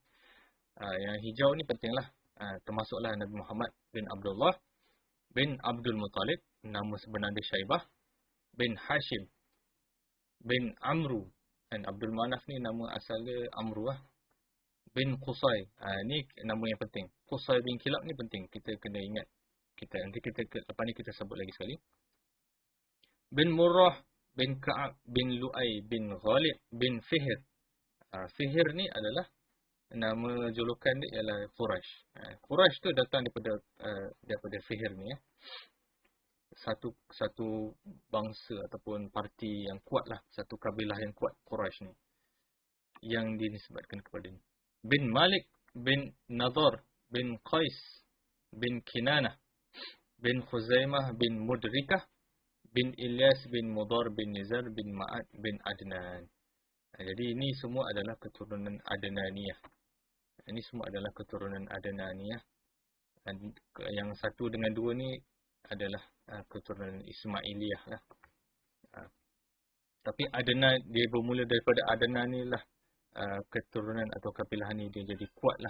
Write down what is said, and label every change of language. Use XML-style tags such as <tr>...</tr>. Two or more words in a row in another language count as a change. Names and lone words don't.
<ms>Yang hijau ni pentinglah. Termasuklah Nabi Muhammad bin Abdullah bin Abdul Muttalib, nama sebenar dia Syaibah, bin Hashim bin Amru, dan Abdul Manaf ni nama asal dia Amru lah, bin Qusay. Ni nama yang penting. Qusay bin Kilab ni penting, kita kena ingat. Nanti lepas ni kita sebut lagi sekali. Bin Murrah bin Ka'ab bin Lu'ay bin Ghalib bin Fihr. Fihr ni adalah nama julukan dia ialah Quraisy. Quraisy tu datang daripada Fihr ni. Satu bangsa ataupun parti yang kuat lah. Satu kabilah yang kuat, Quraisy ni. Yang dinisbatkan kepada ni. Bin Malik bin Nadhar bin Qais bin Kinanah bin Khuzaimah bin Mudrikah bin Ilyas bin Mudar bin Nizar bin Ma'ad bin Adnan. Jadi ini semua adalah keturunan Adnaniyah. Ini semua adalah keturunan Adnaniyah. Dan yang 1 dengan 2 ni adalah keturunan Ismailiyah lah. Tapi Adnan, dia bermula daripada Adnan ni lah, keturunan atau kabilah ni dia jadi kuat lah.</ms>